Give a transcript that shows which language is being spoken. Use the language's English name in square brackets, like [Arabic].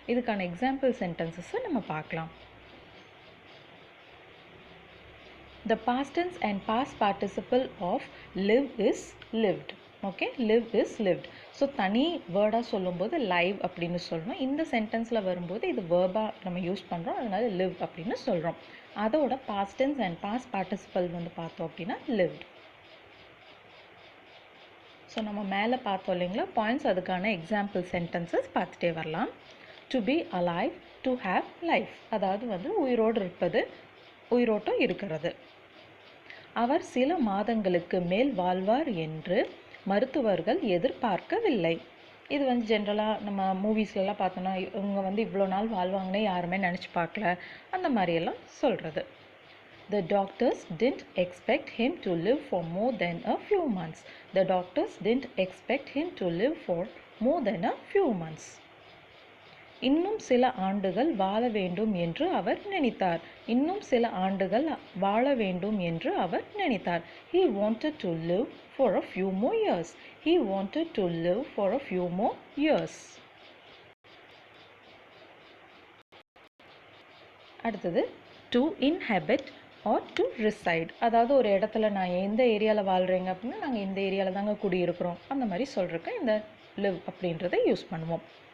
[Tamil] இதுக்கான எக்ஸாம்பிள் சென்டென்சஸை நம்ம பார்க்கலாம். [English] The past tense and past participle of live is lived. Okay, live is lived. [Tamil] So தனி வேர்டாக சொல்லும்போது live அப்படின்னு சொல்லணும். இந்த சென்டென்ஸில் வரும்போது இது வேர்பாக நம்ம யூஸ் பண்ணுறோம், அதனால live அப்படின்னு சொல்கிறோம். [English] அதோட past tense and past participle பார்த்தோம் அப்படின்னா lived. [Tamil] ஸோ நம்ம மேலே பார்த்தோம் இல்லைங்களா பாயிண்ட்ஸ், அதுக்கான எக்ஸாம்பிள் சென்டென்சஸ் பார்த்துட்டே வரலாம். [English] to be alive, to have life, [Tamil] அதாவது உயிரோடு இருப்பது, உயிரோட்டம் இருக்கிறது. அவர் சில மாதங்களுக்கு மேல் வாழ்வார் என்று மருத்துவர்கள் எதிர்பார்க்கவில்லை. இது ஜென்ரலாக நம்ம மூவிஸ்லாம் பார்த்தோன்னா இவங்க இவ்வளோ நாள் வாழ்வாங்கன்னே யாருமே நினச்சி பார்க்கல அந்த மாதிரியெல்லாம் சொல்கிறது. [English] The doctors didn't expect him to live for more than a few months. The doctors didn't expect him to live for more than a few months. [Tamil] இன்னும் சில ஆண்டுகள் வாழ வேண்டும் என்று அவர் நினைத்தார். இன்னும் சில ஆண்டுகள் வாழ வேண்டும் என்று அவர் நினைத்தார். [English] He wanted to live for a few more years. He wanted to live for a few more years. [Tamil] அடுத்தது [English] to inhabit or to reside, [Tamil] அதாவது ஒரு இடத்துல நான் எந்த ஏரியாவில் வாழ்கிறேங்க அப்படின்னா நாங்கள் இந்த ஏரியாவில் தாங்க குடியிருக்கிறோம் அந்த மாதிரி சொல்கிறதுக்கு இந்த live அப்படின்றத யூஸ் பண்ணுவோம்.